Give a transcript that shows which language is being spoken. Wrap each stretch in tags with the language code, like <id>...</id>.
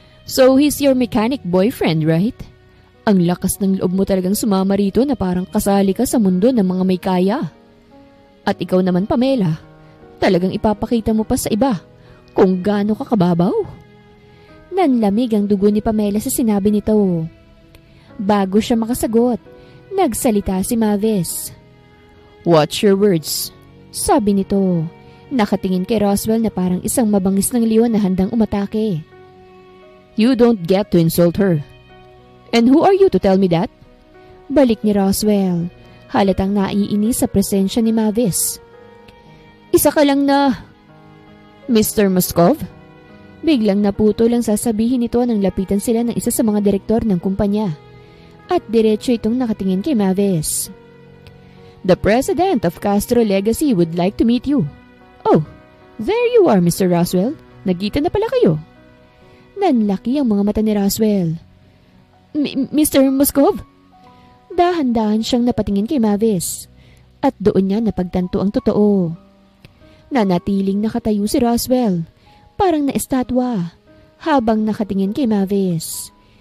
<en>So he's your mechanic boyfriend, right?</en> <tl>Ang lakas ng loob mo talagang sumama rito na parang kasali ka sa mundo ng mga may kaya. At ikaw naman, Pamela, talagang ipapakita mo pa sa iba kung gaano ka kababaw. Nanlamig ang dugo ni Pamela sa sinabi nito. Bago siya makasagot, nagsalita si Mavis.</tl> <en>Watch your words,</en> <tl>sabi nito. Nakatingin kay Roswell na parang isang mabangis ng leon na handang umatake.</tl> <en>You don't get to insult her. And who are you to tell me that?</en> <tl>Balik ni Roswell, halatang naiinis sa presensya ni Mavis. Isa ka lang na... Mr. Muskov? Biglang naputol ang sasabihin nito nang lapitan sila ng isa sa mga direktor ng kumpanya. At diretso itong nakatingin kay Mavis.</tl> <en>The president of Castro Legacy would like to meet you. Oh, there you are, Mr. Roswell.</en> <tl>Nagkita na pala kayo. Nanlaki ang mga mata ni Roswell. Mr. Muskov? Dahan-dahan siyang napatingin kay Mavis. At doon niya napagtanto ang totoo. Nanatiling nakatayo si Roswell, parang na-estatwa, habang nakatingin kay Mavis.</tl>